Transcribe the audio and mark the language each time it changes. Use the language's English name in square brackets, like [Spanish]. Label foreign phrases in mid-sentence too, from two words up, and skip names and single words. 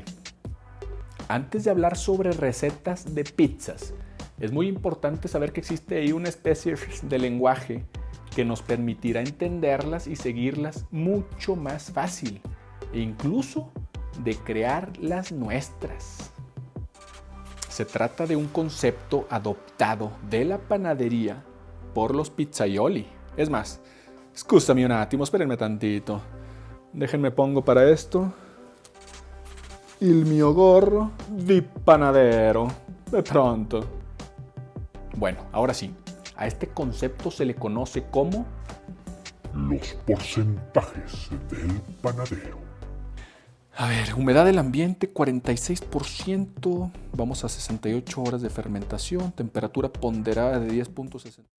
[Spanish] Antes de hablar sobre recetas de pizzas, es muy importante saber que existe ahí una especie de lenguaje que nos permitirá entenderlas y seguirlas mucho más fácil, e incluso de crear las nuestras. Se trata de un concepto adoptado de la panadería por los pizzaioli. Es más, [Italian] scusami un attimo, [Spanish] espérenme tantito. Déjenme pongo para esto [Italian] il mio [Spanish] gorro di panadero. De pronto. Bueno, ahora sí. A este concepto se le conoce como los porcentajes del panadero. A ver, humedad del ambiente 46%, vamos a 68 horas de fermentación, temperatura ponderada de 10.60.